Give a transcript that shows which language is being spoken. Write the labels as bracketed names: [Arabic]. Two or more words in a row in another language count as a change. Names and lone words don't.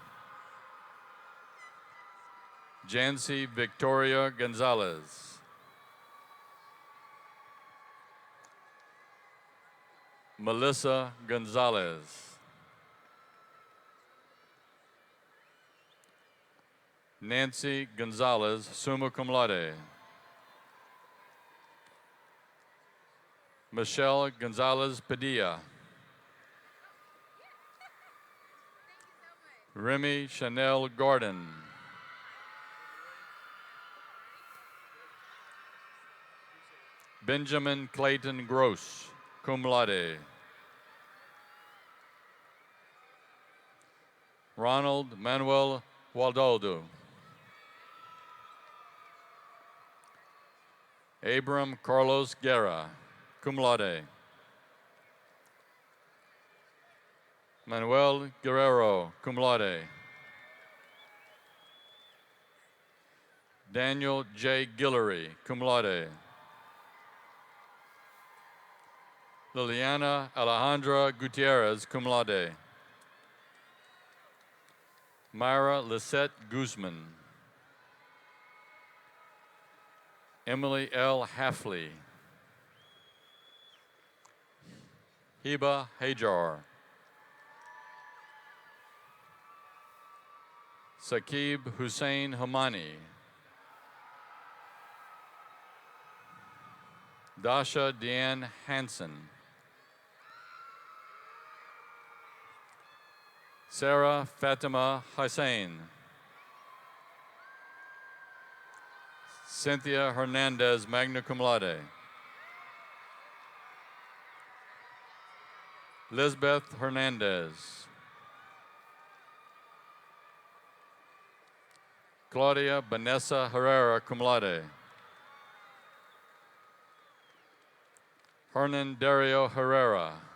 [English] Jancy Victoria Gonzalez. Melissa Gonzalez. Nancy Gonzalez, [Latin] summa cum laude. [English] Michelle Gonzalez Padilla. Remy Chanel Gordon. Benjamin Clayton Gross, [Latin] cum laude. [English] Ronald Manuel Waldoldo. Abram Carlos Guerra, [Latin] cum laude. [English] Manuel Guerrero, [Latin] cum laude. [English] Daniel J. Guillory, [Latin] cum laude. [English] Liliana Alejandra Gutierrez, [Latin] cum laude. [English] Myra Lisette Guzman. Emily L. Hafley, Hiba Hajar, Saqib Hussein Hamani, Dasha Deanne Hansen, Sarah Fatima Hussein, Cynthia Hernandez, [Latin] magna cum laude, [English] Lisbeth Hernandez, Claudia Vanessa Herrera, [Latin] cum laude, [English] Hernan Dario Herrera,